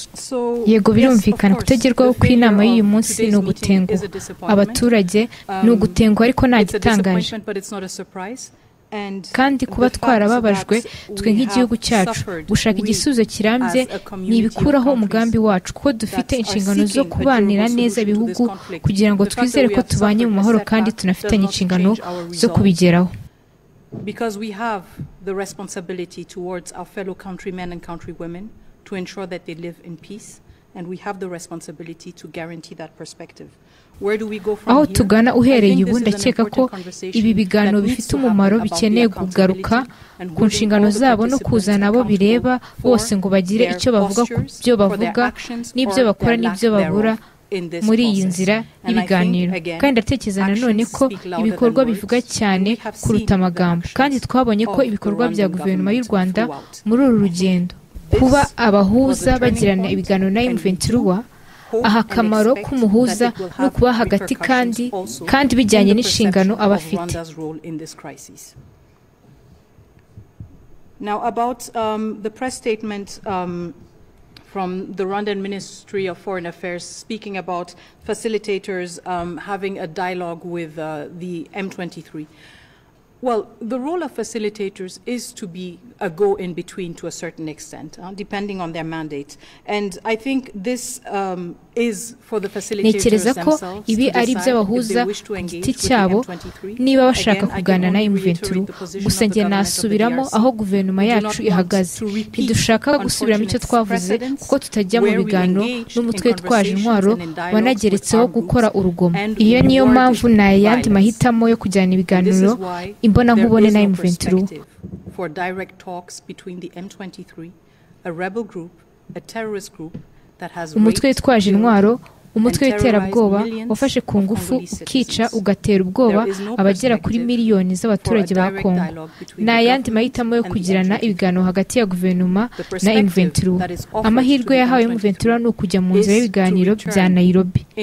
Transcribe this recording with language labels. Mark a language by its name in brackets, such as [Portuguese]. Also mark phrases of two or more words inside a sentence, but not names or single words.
[Kinyarwanda] Yego, birumvikana kutegerwaho kw'inama y'uyu munsi ni ugutenguha abaturage, ni ugutenguha ariko nta gitangaje, kandi kuba twarababajwe twe nk'igihugu cyacu gushaka igisubizo kirambye ni ibikuraho umugambi wacu, kuko dufite inshingano zo kubanira neza ibihugu kugira ngo twizere ko tubanye mu mahoro kandi tunafitanye inshingano zo kubigeraho. [English] Because we have the responsibility towards our fellow countrymen and countrywomen to ensure that they live in peace, and we have the responsibility to guarantee that perspective. [Kinyarwanda] Aho tugana uhereye ubu ndakeka ko ibi biganiro bifite umumaro, bikeneye kugaruka ku nshingano zabo no kuzana abo bireba bose ngo bagire icyo bavuga ku byo bavuga n'ibyo bakora n'ibyo babura muri iyi nzira y'ibiganiro. Kandi ndatekereza nanone ko ibikorwa bivuga cyane kuruta amagambo, kandi twabonye ko ibikorwa bya guverinoma y'u Rwanda muri uru rugendo, kuba abahuza bagirana ibiganiro na M23, aha akamaro k'umuhuza ni ukuba hagati kandi bijyanye n'inshingano aba afite. [English] Now about the press statement from the Rwandan Ministry of Foreign Affairs speaking about facilitators having a dialogue with the M23. Well, the role of facilitators is to be a go-in-between to a certain extent, depending on their mandate. And I think this is for the facilitators themselves to decide if they wish to engage with the M23. [Kinyarwanda] Niba bashaka kuganira na M23 gusa njye nasubiramo aho guverinoma yacu ihagaze ntidushaka gusubiramo icyo twavuze kuko tutajya mu biganiro n'umutwe twaje intwaro wanageretseho gukora urugomo. Iyo niyo mpamvu nta yandi mahitamo yo kujyana ibiganiro imbona nkubone na M23. [English] For direct talks between the M23, a rebel group, a terrorist group that has [Kinyarwanda] umutwe twaje intwaro umutwe w'iterabwoba wafashe ku ngufu ukica ugatera ubwoba abagera kuri miliyoni z'abaturage ba Kongo. Nta yandi mahitamo yo kugirana ibiganiro hagati ya guverinoma na M23. Amahirwe yahawe M23 ni ukujya mu nzira y'ibiganiro bya Nairobi.